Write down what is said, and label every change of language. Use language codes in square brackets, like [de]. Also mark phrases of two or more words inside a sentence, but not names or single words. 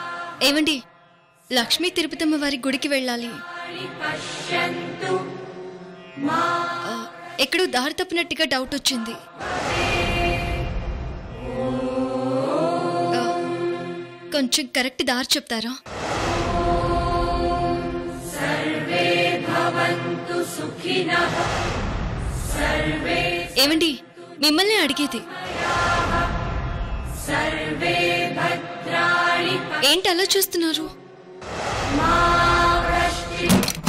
[te] ఏమండి, లక్ష్మీ తిరుపతమ్మ వారి గుడికి వెళ్ళాలి. [sa] पश्यन्तु मा [te] ఎక్కడో దారి తప్పినట్టుగా డౌట్ వచ్చింది. కొంచెం కరెక్ట్ దారి చెప్తారా? [sa] सर्वे भवन्तु सुखिनः, सर्वे [te] ఏమండి, మిమ్మల్ని అడిగేది. [sa] सर्वे भद्राणि [te] ఏంటి అలా చూస్తున్నారు? [sa] मा कश्चित्